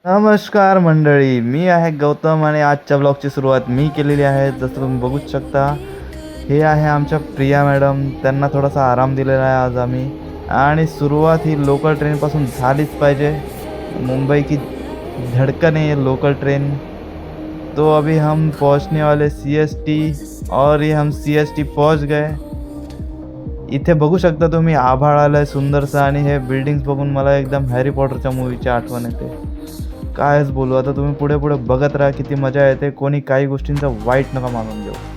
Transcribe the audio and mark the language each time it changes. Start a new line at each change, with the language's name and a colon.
Marathi: नमस्कार मंडळी, मी आहे गौतम आणि आजच्या ब्लॉगची सुरुवात मी केलेली आहे. जसं तुम्ही बघूच शकता, हे आहे आमच्या प्रिया मॅडम. त्यांना थोडासा आराम दिलेला आहे आज आम्ही. आणि सुरुवात ही लोकल ट्रेनपासून झालीच पाहिजे.
Hindi: मुंबई की धड़कन है ये लोकल ट्रेन. तो अभी हम पहुंचने वाले CST और ये हम CST पहुंच गए.
Marathi: इथे बघू शकता तुम्ही, आभाळ आलंय सुंदरसं आणि हे बिल्डिंग्स बघून मला एकदम हॅरी पॉटरच्या मूवीची आठवण येते. कायच बोलू आता, तुम्ही पुढे पुढे बघत राहा, किती मजा येते. कोणी काही गोष्टींचा वाईट नका मानून घेऊ.